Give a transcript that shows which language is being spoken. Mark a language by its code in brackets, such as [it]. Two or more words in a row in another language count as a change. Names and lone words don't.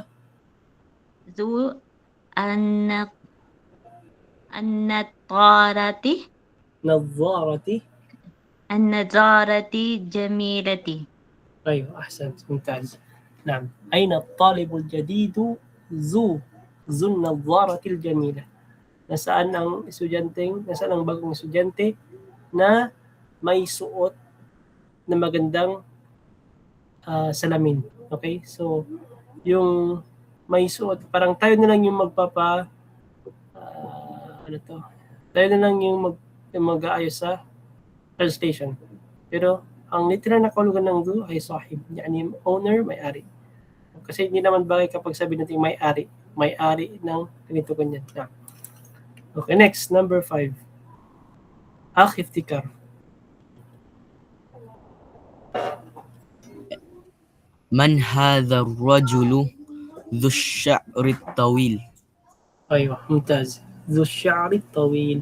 [ar] ذو النظارة النظارة جميلة. أيوة أحسنت ممتاز. نعم. أين الطالب الجديد ذو النظارة الجميلة. [tl] Nasaan ang bagong estudyante na may suot na magandang salamin. Okay? So, yung may suot, parang tayo na lang yung tayo na lang yung mag-aayos sa translation. Pero, ang literal na kahulugan ng zu ay sahib. Yani owner, may-ari. Kasi hindi naman bagay kapag sabi natin may-ari. May-ari ng ganito ganyan. [en] Yeah. Okay, next, number 5. [ar] Akh iftikar. من هذا الرجل ذو الشعر الطويل؟ أيوة ممتاز. ذو الشعر الطويل.